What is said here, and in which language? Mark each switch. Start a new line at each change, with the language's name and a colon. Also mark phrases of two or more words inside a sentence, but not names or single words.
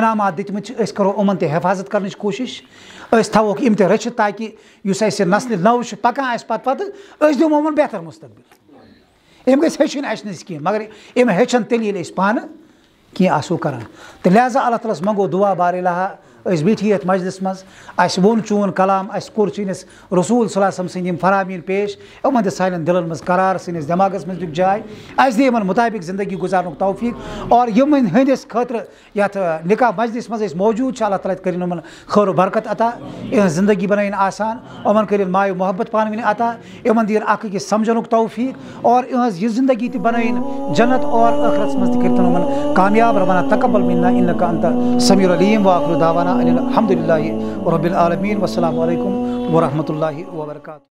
Kashmiri: انعامات دِتمٕتۍ چھِ أسۍ کرو یِمن تہِ حفاظت کرنٕچ کوٗشش أسۍ تھاووکھ یِم تہِ رٔچھِتھ تاکہِ یُس اَسہِ نسلہِ نٔو چھِ پکان اَسہِ پتہٕ أسۍ دِمو یِمن بہتر مستقبل یِم گژھِ ہیٚچھِنۍ اَسہِ نِش کینٛہہ مگر یِم ہیٚچھن تیٚلہِ ییٚلہِ أسۍ پانہٕ کینٛہہ آسو کران تہٕ لہذا
Arabic: اللہ تعالیٰ
Kashmiri: ہس منگو دعا بار الہا اس بیٹھی ات مجلس مز اس وون چون کلام اس کور چینس رسول
Arabic: صلی اللہ علیہ
Kashmiri: وسلم سندیم فرامین پیش یمن دِ سانٮ۪ن دلن مز قرار سٲنِس دٮ۪ماغس منٛز دیُت جاے اَسہِ دِ یِمن مُطابق زندگی گُزارنُک توفیق اور یِمن ہٕنٛدِس خٲطرٕ یتھ نکاح مجلس منٛز أسۍ موجوٗد چھِ
Arabic: اللہ تعالیٰ
Kashmiri: کٔرِنۍ یِمن خٲر و برکت عطا یِہٕنٛز زندگی بنٲیِن آسان یِمن کٔرِنۍ ماے و محبت پانہٕ ؤنۍ عطا یِمن دِیِن اکھ أکِس سمجھنُک توفیق اور یِہٕنٛز یہِ زندگی تہِ بنٲیِن جنت اور ٲخرتس منٛز تہِ کٔرتن یِمن کامیاب
Arabic: ربنا تقبل منا انك انت سمیع العلیم وآخر دعوانا ان الحمد للہ رب العالمین والسلام علیکم ورحمۃ اللہ وبرکاتہ.